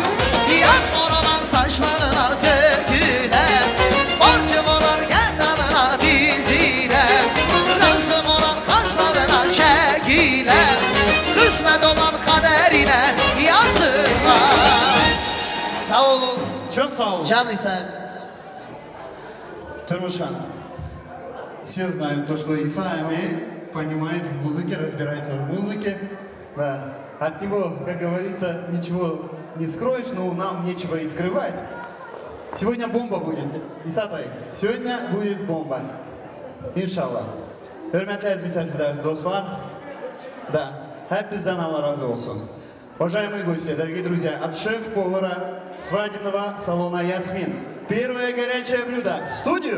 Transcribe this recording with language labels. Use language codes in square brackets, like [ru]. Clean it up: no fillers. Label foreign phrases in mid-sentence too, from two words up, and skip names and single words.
[tr] Yağmur olan saçlarına dökülen, boncuk olan gerdanına dizilen, Rasım olan kaşlarına çekilen, kısmet olan kaderine yazılan. Sağ olun. Çok sağ olun. Can İsa. [ru] Тормушан, все знают то, что Исаами понимает в музыке, разбирается в музыке. Да. От него, как говорится, ничего не скроешь, но нам нечего и скрывать. Сегодня бомба будет. Исатай, сегодня будет бомба. Иншаллах. [tr] hürmetli aziz misafirler, dostlar, да, hepinizden Allah razı olsun. [ru] Уважаемые гости, дорогие друзья, от шеф-повара свадебного салона «Ясмин» первое горячее блюдо в студию.